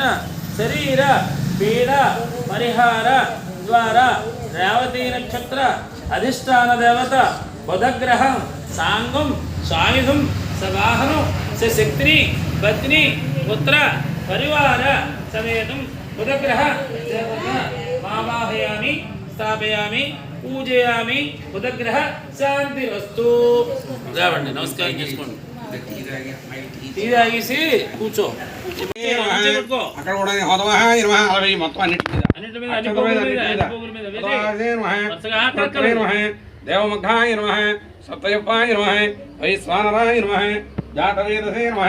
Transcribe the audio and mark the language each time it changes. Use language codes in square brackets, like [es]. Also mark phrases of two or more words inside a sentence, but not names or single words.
[sa] शरीर पीड़ा परिहार द्वारा रेवती नक्षत्र अधिष्ठान देवता बुधग्रह सांगम सायुधम सवाहनो सशक्ति पत्नी पुत्र परिवार समेतम बुधग्रह देवता आवाहयामि स्थापयामि पूजयामि बुधग्रह शांतिरस्तु [te] రావండి నమస్కారం చేసుకోండి టీ తాగేసి కూర్చో అక్కడ కూడా హోదమహ ఇరవై అరవై మొత్తం అన్నిటి మీద అన్ని పోగుల మీద [sa] దేవముఖాయ నమః సప్తయుపాయ నమః వైశ్వానరాయ నమః జాతవేదసే నమః